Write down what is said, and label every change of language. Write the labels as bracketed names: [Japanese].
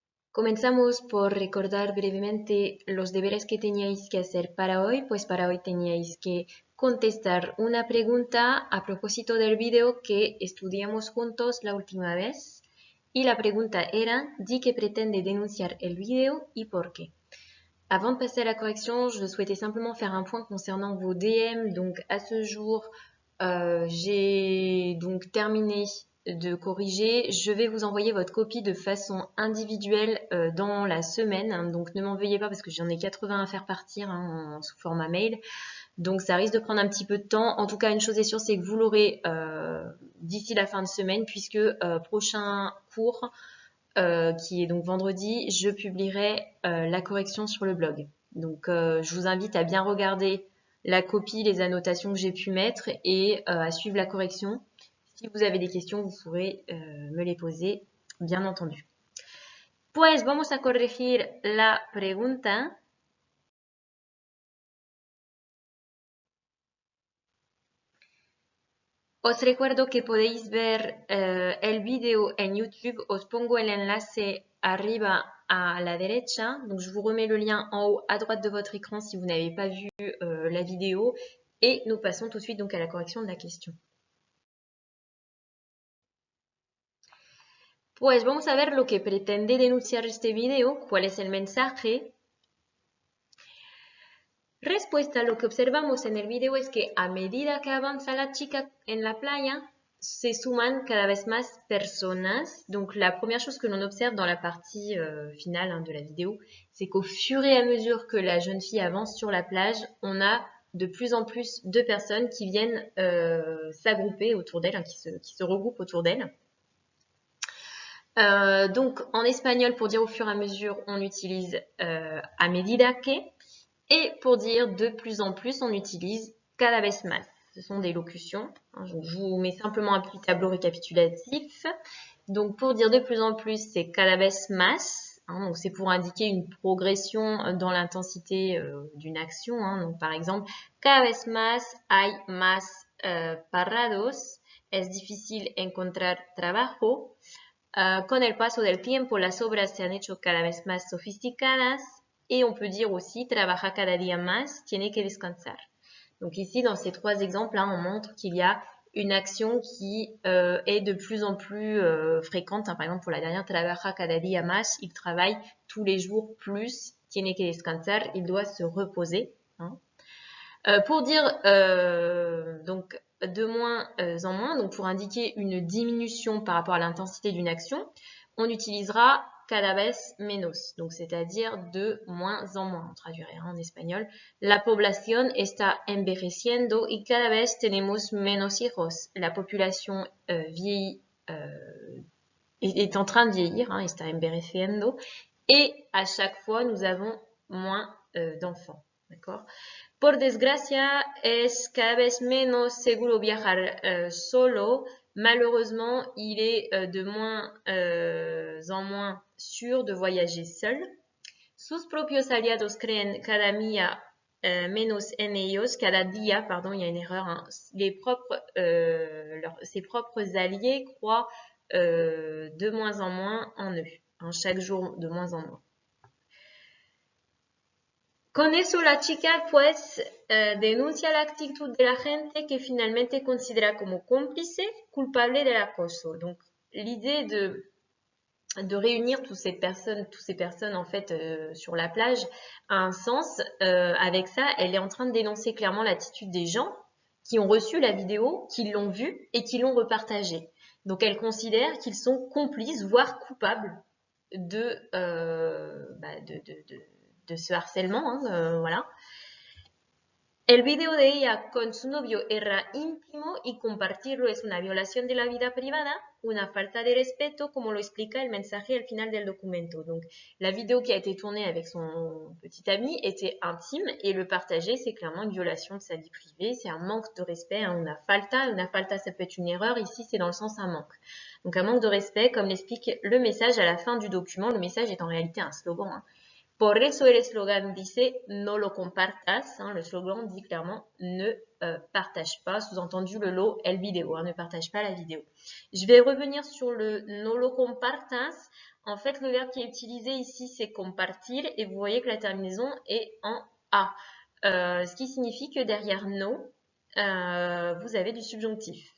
[Spanish] Comenzamos por recordar brevemente los deberes que teníais que hacer para hoy. Pues para hoy teníais que contestar una pregunta a propósito del video que estudiamos juntos la última vez. Y la pregunta era, di que pretende denunciar el video y por qué. [French] Avant de passer à la correction, je souhaitais simplement faire un point concernant vos DM. Donc à ce jour, j'ai donc terminé de corriger. Je vais vous envoyer votre copie de façon individuelle dans la semaine. Donc ne m'en veuillez pas parce que j'en ai 80 à faire partir sous format mail. Donc ça risque de prendre un petit peu de temps. En tout cas, une chose est sûre, c'est que vous l'aurez d'ici la fin de semaine puisque prochain cours qui est donc vendredi, je publierai la correction sur le blog. Donc je vous invite à bien regarder la copie, les annotations que j'ai pu mettre et à suivre la correction. Si vous avez des questions, vous pourrez me les poser, bien entendu. [Spanish] Pues vamos a corregir la pregunta. Os recuerdo que podéis ver el video en YouTube. Os pongo el enlace arriba à la derecha. [French] Donc, je vous remets le lien en haut à droite de votre écran si vous n'avez pas vu la vidéo. Et nous passons tout de suite donc à la correction de la question. [Spanish] Pues vamos a ver lo que pretende denunciar este video. ¿Cuál es el mensaje? Respuesta, lo que observamos en el video es que a medida que avanza la chica en la playa, se suman cada vez más personas. [French] Donc la première chose que l'on observe dans la partie finale de la vidéo, c'est qu'au fur et à mesure que la jeune fille avance sur la plage, on a de plus en plus de personnes qui viennent s'agrouper autour d'elle, qui se regroupent autour d'elle. Donc en espagnol, pour dire au fur et à mesure, on utilise [Spanish] a medida que. [French] Et pour dire de plus en plus, on utilise [Spanish] cada vez más. [French] Ce sont des locutions. Je vous mets simplement un petit tableau récapitulatif. Donc pour dire de plus en plus, c'est [Spanish] cada vez más. [French] Donc c'est pour indiquer une progression dans l'intensité d'une action. Donc par exemple, [Spanish] cada vez más hay más parados. Es difícil encontrar trabajo. Con el paso del tiempo, las obras se han hecho cada vez más sofisticadas. [French] Et on peut dire aussi, [Spanish] trabaja cada día más, tiene que descansar. [French] Donc ici, dans ces trois exemples, on montre qu'il y a une action qui est de plus en plus fréquente. Par exemple, pour la dernière, [Spanish] trabaja cada día más, [French] il travaille tous les jours plus, [Spanish] tiene que descansar, [French] il doit se reposer. Pour dire donc de moins en moins, donc pour indiquer une diminution par rapport à l'intensité d'une action, on utilisera [Spanish] cada vez menos, [French] donc c'est-à-dire de moins en moins, on traduirait en espagnol. [Spanish] La población está envejeciendo y cada vez tenemos menos hijos. [French] La population vieillit, est en train de vieillir, [Spanish] está envejeciendo, [French] et à chaque fois, nous avons moins d'enfants, d'accord? [Spanish] Por desgracia, es cada vez menos seguro viajar solo. [French] Malheureusement, il est de moins en moins sûr de voyager seul. [Spanish] Sus propios aliados creen cada día menos en ellos. Cada día, [French] pardon, il y a une erreur. Ses propres alliés croient de moins en moins en eux. Chaque jour, de moins en moins. [Spanish] Con eso la chica pues denuncia la actitud de la gente que finalmente considera como cómplice culpable del acoso. [French] Donc l'idée de réunir toutes ces personnes en fait sur la plage a un sens. Avec ça, elle est en train de dénoncer clairement l'attitude des gens qui ont reçu la vidéo, qui l'ont vue et qui l'ont repartagée. Donc elle considère qu'ils sont complices, voire coupables de ce harcèlement, voilà. [Spanish] El video de ella con su novio era íntimo y compartirlo es una violación de la vida privada, una falta de respeto, como lo explica el mensaje al final del documento. [French] Donc, la vidéo qui a été tournée avec son petit ami était intime et le partager, c'est clairement une violation de sa vie privée, c'est un manque de respect, [Spanish] una falta, [French] ça peut être une erreur, ici c'est dans le sens un manque. Donc un manque de respect, comme l'explique le message à la fin du document, le message est en réalité un slogan, [Spanish] Por eso el eslogan dice no lo compartas. [French] Le slogan dit clairement ne partage pas. Sous-entendu le [Spanish] lo el video, [French] ne partage pas la vidéo. Je vais revenir sur le [Spanish] no lo compartas. [French] En fait, le verbe qui est utilisé ici, c'est compartir. Et vous voyez que la terminaison est en a. Ce qui signifie que derrière no, vous avez du subjonctif.